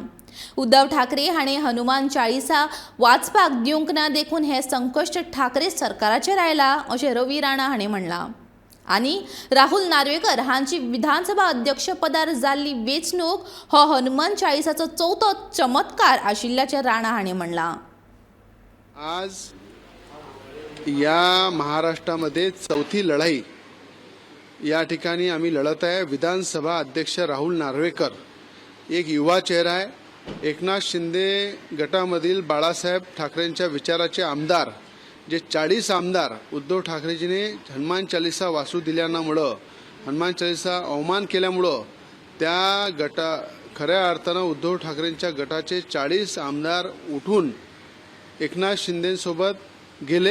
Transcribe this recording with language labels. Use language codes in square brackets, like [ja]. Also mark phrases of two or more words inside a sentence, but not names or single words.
[kok] उद्धव ठाकरे हांणी हनुमान चाळीसा वाचपाक दिवंक ना देखून हे संकश्ट ठाकरे सरकाराचेर आयला अशें रवी राणा हांणी म्हणलां। आनी राहुल नार्वेकर हांची विधानसभा अध्यक्ष पदार जाल्ली वेंचणूक हो हनुमान चाळीसाचो चवथो चमत्कार आशिल्ल्याचे राणा हांणी म्हणलां। [mr] आज या महाराष्ट्रामध्ये चौथी लढाई या ठिकाणी आम्ही लढत आहे। विधानसभा अध्यक्ष राहुल नार्वेकर एक युवा चेहरा आहे। एकनाथ शिंदे गटामधील बाळासाहेब ठाकरेंच्या विचाराचे आमदार जे 40 आमदार उद्धव ठाकरेजीने हनुमान चालीसा वाचू दिल्यामुळं हनुमान चालीसा अवमान केल्यामुळं त्या खऱ्या अर्थानं उद्धव ठाकरेंच्या गटाचे 40 आमदार उठून एकनाथ शिंदेसोबत गेले।